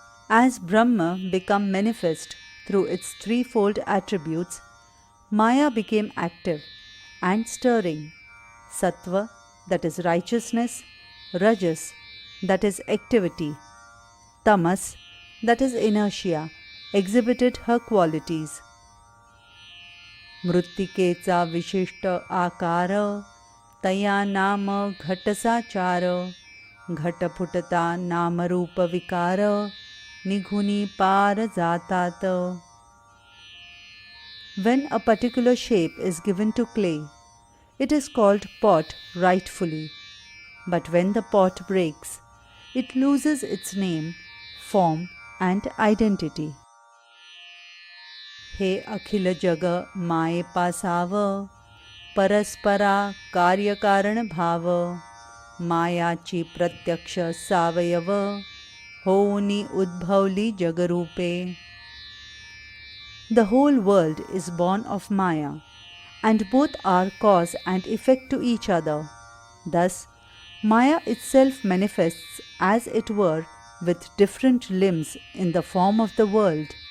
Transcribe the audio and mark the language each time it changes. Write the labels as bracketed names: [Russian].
[English] As Brahma became manifest through its threefold attributes, Maya became active and stirring. Sattva, that is righteousness, Rajas, that is activity. Tamas, that is inertia, exhibited her qualities. [Marathi] मृत्तिकेचा विशिष्ट आकार, तया नाम घटसाचार, घटफुटता नामरूप विकार, निघुनी पार जातात. [English] When a particular shape is given to clay, it is called pot rightfully. But when the pot breaks, it loses its name, form and identity. [Marathi] हे अखिल जग माये पासाव, परस्परा कार्यकारण भाव, मायाची प्रत्यक्ष सावयव, होऊनी उद्भवली जगरूपे. [English] The whole world is born of Maya, and both are cause and effect to each other. Thus, Maya itself manifests as it were with different limbs in the form of the world.